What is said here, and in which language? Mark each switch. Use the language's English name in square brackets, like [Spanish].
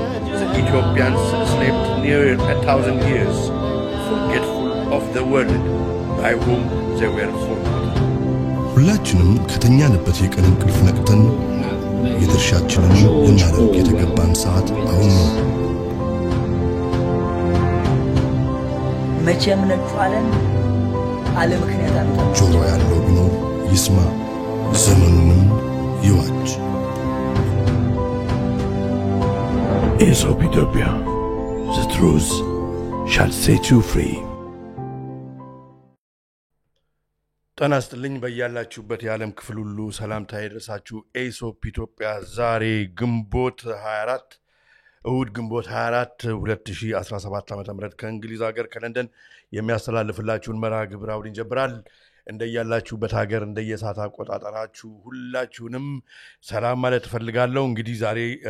[English] The Ethiopians slept near 1,000 years, forgetful of the world by whom they were formed. [Amharic] ሁላችንም ከተኛንበት የቀን እንቅልፍ ነቅተን የድርሻችንን ልናደርግ የተገባን ሰዓት አሁን ነው። መቼም ነጥፋለን አለ ምክንያት አንተ ጆሮ ያለው ቢኖር ይስማ፣ ዘመኑንም ይዋጅ። [English] Aesop Ethiopia, the truth shall set you free. [Amharic] ጤና ይስጥልኝ በያላችሁበት የዓለም ክፍል ሁሉ ሰላምታ ይድረሳችሁ። ኤሶፕ ኢትዮጵያ ዛሬ ግንቦት 24 እሁድ ግንቦት 24 2017 ዓ.ም ከእንግሊዝ ሀገር ከለንደን የሚያስተላልፍላችሁን መርሃ ግብር አሁን ይጀምራል። እንደያላችሁበት ሀገር እንደየሰዓት አቆጣጠራችሁ ሁላችሁንም ሰላም ማለት እፈልጋለሁ። እንግዲህ ዛሬ